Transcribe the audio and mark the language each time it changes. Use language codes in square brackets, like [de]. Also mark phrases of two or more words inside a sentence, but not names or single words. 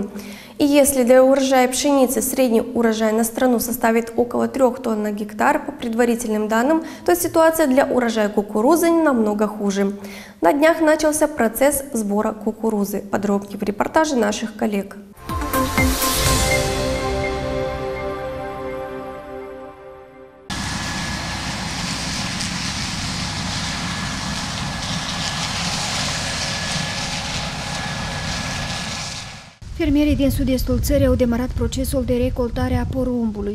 [ru] И если для урожая пшеницы средний урожай на страну составит около 3 тонн на гектар по предварительным данным, то ситуация для урожая кукурузы намного хуже. На днях начался процесс сбора кукурузы. Подробнее в репортаже наших коллег. [ro] Fermierii din sud-estul țării au demarat procesul de recoltare a porumbului.